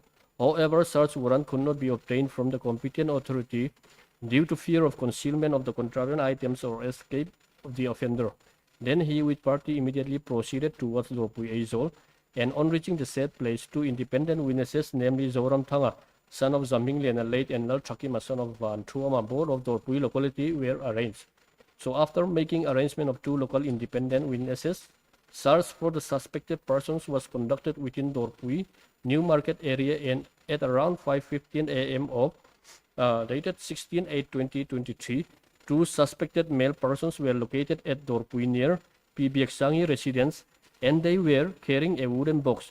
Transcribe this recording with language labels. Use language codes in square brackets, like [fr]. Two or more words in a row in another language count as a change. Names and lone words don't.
[en] However, search warrant could not be obtained from the competent authority due to fear of concealment of the contraband items or escape of the offender. Then he with party immediately proceeded towards Dorpui, Aizol, and on reaching the said place, two independent witnesses, namely Zoram Thanga, son of Zamming Lena late, and Lal Chakima, son of Van Tuama, board of Dorpui locality, were arranged. So after making arrangement of two local independent witnesses, search for the suspected persons was conducted within Dorpui New Market area, and at around 5:15 a.m. of dated 16/8/2023, two suspected male persons were located at Dorpui near PBXangi residence, and they were carrying a wooden box.